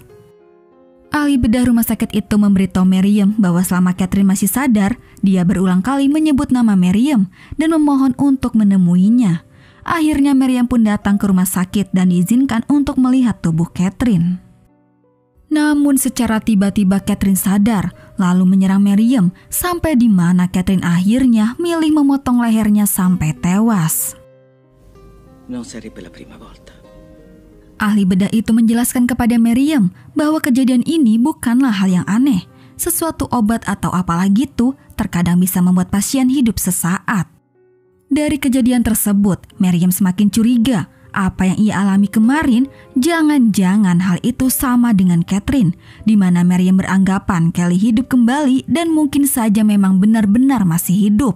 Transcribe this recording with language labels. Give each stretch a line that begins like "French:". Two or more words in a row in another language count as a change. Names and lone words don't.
Indonesian: Ahli bedah rumah sakit itu memberitahu Miriam bahwa selama Catherine masih sadar, dia berulang kali menyebut nama Miriam dan memohon untuk menemuinya. Akhirnya Miriam pun datang ke rumah sakit dan diizinkan untuk melihat tubuh Catherine. Namun secara tiba-tiba Catherine sadar, lalu menyerang Miriam sampai di mana Catherine akhirnya milih memotong lehernya sampai tewas.
Italian: Non sarebbe la prima volta.
Indonesian: Ahli bedah itu menjelaskan kepada Miriam bahwa kejadian ini bukanlah hal yang aneh. Sesuatu obat atau apalah gitu terkadang bisa membuat pasien hidup sesaat. Dari kejadian tersebut, Miriam semakin curiga. Apa yang ia alami kemarin, jangan-jangan hal itu sama dengan Catherine, di mana Miriam beranggapan Kelly hidup kembali dan mungkin saja memang benar-benar masih hidup.